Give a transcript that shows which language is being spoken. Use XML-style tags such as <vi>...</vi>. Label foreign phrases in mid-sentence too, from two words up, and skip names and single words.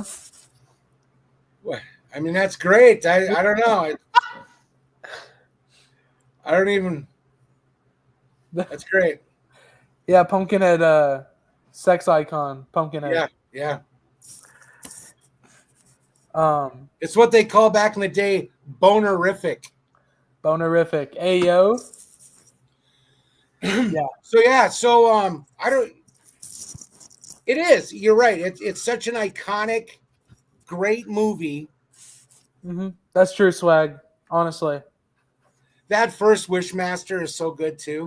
<en>What? I mean, that's great. I don't know. I don't even. That's great. Yeah, Pumpkinhead, sex icon, Pumpkinhead. Yeah. It's what they call back in the day bonerific. Bonerific. Ayo. Yeah. So I don't. It is. You're right. It's such an iconic, great movie. Mm-hmm. That's true, swag. Honestly, that first Wishmaster is so good too.</en>